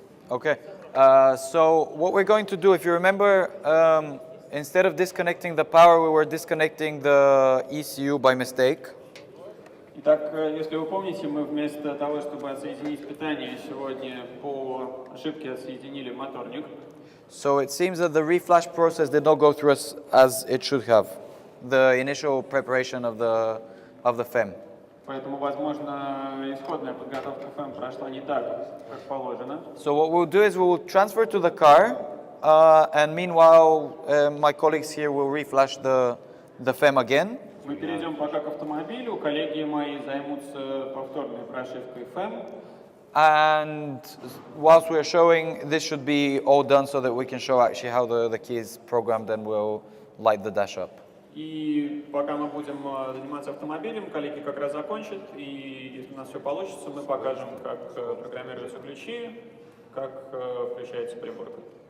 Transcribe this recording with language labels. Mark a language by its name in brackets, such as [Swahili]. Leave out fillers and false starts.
[English] Okay, so what we're going to do, if you remember, instead of disconnecting the power, we were disconnecting the ECU by mistake. [Russian] Итак, если вы помните, мы вместо того, чтобы отсоединить питание, сегодня по ошибке отсоединили моторник. [English] So it seems that the reflash process did not go through as it should have, the initial preparation of the FEM. [Russian] Поэтому, возможно, исходная подготовка ФЭМ прошла не так, как положено. [English] So what we'll do is we'll transfer to the car, and meanwhile, my colleagues here will reflash the FEM again. [Russian] Мы перейдем пока к автомобилю, коллеги мои займутся повторной прошивкой ФЭМ. [English] And whilst we're showing, this should be all done so that we can show actually how the key is programmed and we'll light the dash up. [Russian] И пока мы будем заниматься автомобилем, коллеги как раз закончат, и если у нас все получится, мы покажем, как программируются ключи, как включается приборка.